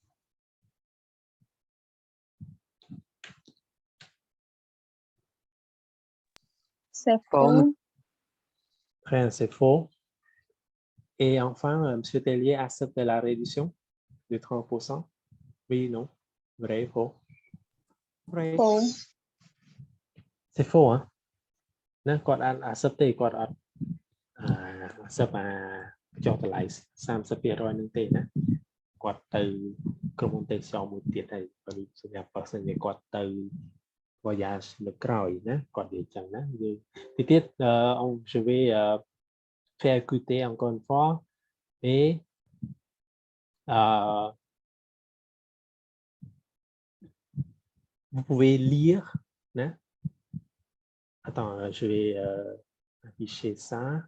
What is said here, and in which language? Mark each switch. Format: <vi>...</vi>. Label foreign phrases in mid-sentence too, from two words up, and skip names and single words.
<fr>C'est Faux. faux. Très bien, c'est faux. Et enfin, M. Tellier accepte la réduction de 30%. Oui, non, vrai, faux. Vrai. Faux. C'est faux, hein?</fr> <km>ណាគាត់អត់ accept ទេគាត់អត់accept ចុះតម្លៃ 30% នឹងទេណាគាត់ទៅក្រុមហ៊ុនទេសចរមួយទៀតហើយបើសម្រាប់បើសិនជាគាត់ទៅ voyage លើក្រោយណាគាត់និយាយចឹងណាយើងទីទៀត</km> <fr>je vais faire écouter encore une fois et vous pouvez lire né? Attends, je vais afficher ça.</fr>